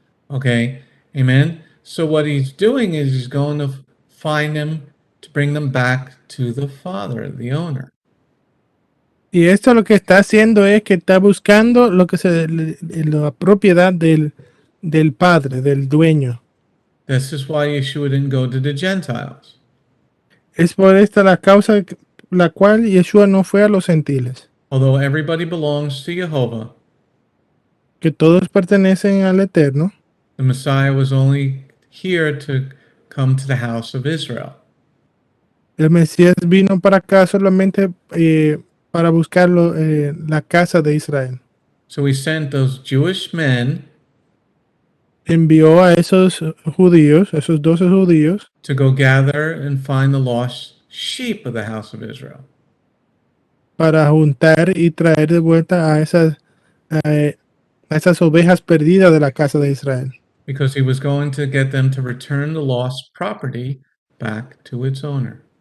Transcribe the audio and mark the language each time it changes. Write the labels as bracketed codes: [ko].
[en] Okay, amen. So what he's doing is he's going to find them to bring them back to the father, the owner. [es] Y esto lo que está haciendo es que está buscando lo que la propiedad del padre, del dueño. [en] This is why Yeshua didn't go to the Gentiles. [es] Es por esta la causa la cual Yeshua no fue a los gentiles. [en] Although everybody belongs to Yehovah, [es] Que todos pertenecen al Eterno. [en] the Messiah was only here to come to the house of Israel. [es] El Mesías vino para acá solamente para buscar la casa de Israel. [en] So he sent those Jewish men [es] Envió a esos judíos, esos 12 judíos, [en] to go gather and find the lost sheep of the house of Israel. [es] para juntar y traer de vuelta a esas ovejas perdidas de la casa de Israel. [en] Because he was going to get them to return the lost property back to its owner.